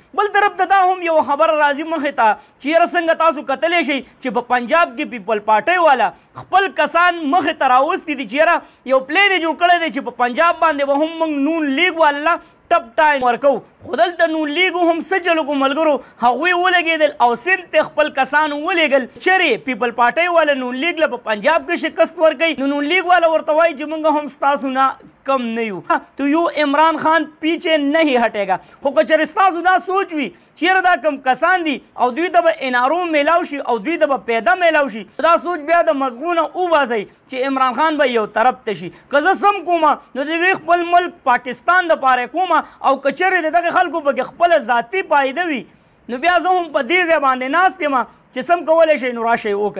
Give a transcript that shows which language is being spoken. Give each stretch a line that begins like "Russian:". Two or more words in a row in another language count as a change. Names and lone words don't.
Pashto: بل طرف ته دا هم یو خبره راځي مخې ته چې یاره څنګه تاسو کتلی شئ چې په پنجاب کې پیپل پارټۍ والا خپل کسان مخې ته راوستي دي چې یاره یو پلین یې جوړ کړی دی چې په پنجاب باندې به هم موږ نون لیگ والا
English: tough time
Pashto: ورکو. خو دلته نون لیګو هم څه چلو کو ملګرو هغوی ولګېدل او سند ته خپل کسان ولېږل چېرې پیپل پارټۍ والا نون لیگ له په پنجاب کې شکست ورکوي نو نون لیگ والا ورته وایي چې موږ هم ستاسو نه کم نه یو تو یو عمران خان
Urdu: پیچھے نہیں ہٹے گا.
Pashto: خو که چېرې ستاسو دا سوچ وي چیرې دا کم کسان دي او دوی ته به انارو میلاو شي او دوی ته به پیدا میلاو شي دا سوچ بیا د مضغونه وباسئ چې عمران خان به یو طرف ته شي. که زه سم کومه نو د دوی خپل ملک پاکستان دپاره کومه او که چېرې د دغې خلکو پکې خپله ذاتي فایده وي نو بیا زه هم په دې ځای باندې ناست یم چې سم کولی شئ نو راشئ وکئ.